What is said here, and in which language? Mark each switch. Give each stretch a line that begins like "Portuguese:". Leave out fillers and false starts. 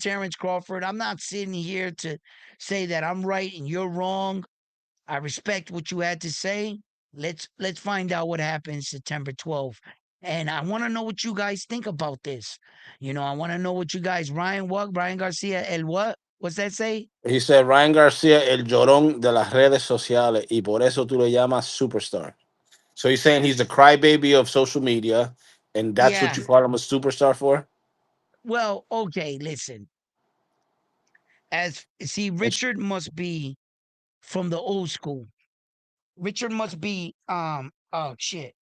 English: Terrence Crawford, I'm not sitting here to say that I'm right and you're wrong. I respect what you had to say. Let's find out what happens September 12th. And I want to know what you guys think about this. I want to know what you guys, Ryan, what? Ryan Garcia, el what? What's that say? He said
Spanish: Ryan Garcia, el llorón de las redes sociales, y por eso tú le llamas superstar.
English: So he's saying he's the crybaby of social media, and that's what Yeah. you call him a superstar for. Well, okay, listen. It's, Richard must be from the old school. Richard must be oh shit.